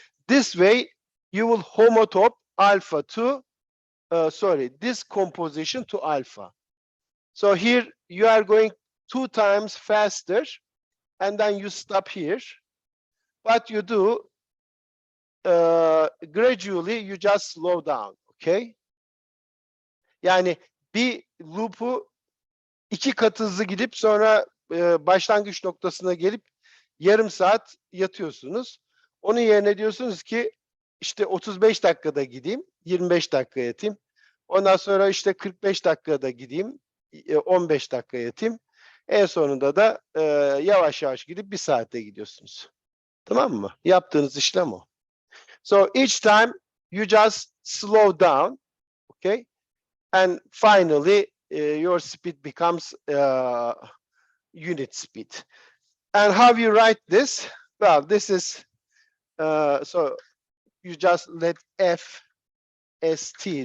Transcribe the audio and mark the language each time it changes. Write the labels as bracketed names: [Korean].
[English] This way, you will homotop alpha to, this composition to alpha. So here you are going 2 times faster, and then you stop here. What you do, gradually you just slow down, okay? [Turkish] Yani bir loop'u 2 katı hızlı gidip sonra başlangıç noktasına gelip yarım saat yatıyorsunuz. Onun yerine diyorsunuz ki işte 35 dakikada gideyim, 25 dakika yatayım. Ondan sonra işte 45 dakikada gideyim, 15 dakika yatayım. En sonunda da yavaş yavaş gidip 1 saatte gidiyorsunuz. Tamam mı? Yaptığınız işlem o. [English] So each time you just slow down, okay? And finally your speed becomes unit speed. And how you write this? Well, this is, so you just let F as T.